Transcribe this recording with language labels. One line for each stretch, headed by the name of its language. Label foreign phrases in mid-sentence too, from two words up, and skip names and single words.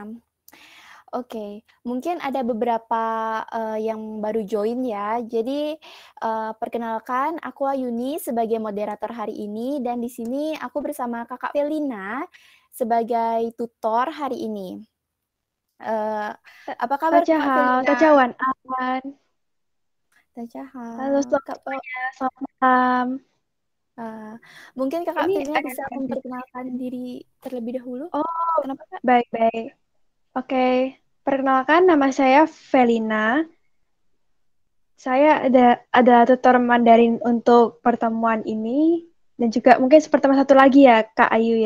Indonesian: Oke, mungkin ada beberapa, yang baru join ya. Jadi, perkenalkan aku Ayuni sebagai moderator hari ini dan di sini aku bersama Kakak Felina sebagai tutor hari ini. Eee, apa kabar Kakak Felina?
Chinese: 大家好，大家晚安。Halo
Indonesian: Dajaha, Kak semuanya, selamat malam. eee, mungkin Kakak Ini Felina ada bisa memperkenalkan diri terlebih dahulu? Oh, Kenapa, Kak? baik-baik. Oke, perkenalkan nama saya Felina. Saya ada tutor Mandarin untuk pertemuan ini dan juga mungkin pertemuan satu lagi ya, Kak Ayu ya.